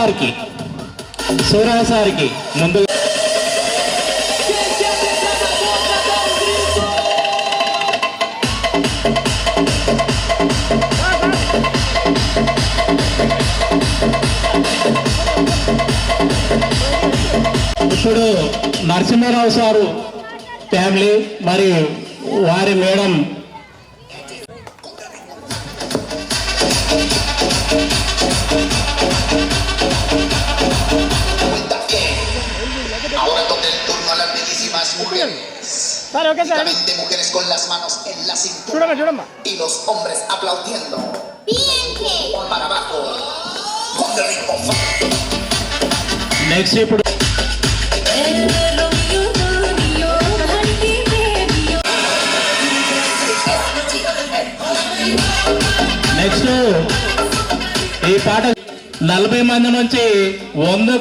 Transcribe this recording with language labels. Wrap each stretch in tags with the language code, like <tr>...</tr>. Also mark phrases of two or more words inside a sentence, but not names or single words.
<te>సార్కి ముందు ఇప్పుడు నరసింహారావు సారు ఫ్యామిలీ మరియు వారి మేడం</te> <es>Ahora toca el turno a las bellísimas mujeres.</es> <en>sir okay sir ready.</en> <es>De mujeres con las manos en la cintura</es> <te>చూడమ్మా చూడమ్మా.</te> <es>y los hombres aplaudiendo. Bien que. Para abajo. Con el ritmo.</es> <te>నెక్స్ట్ ఇప్పుడు నెక్స్ట్ ఈ పాట 40 మంది నుంచి 100</te>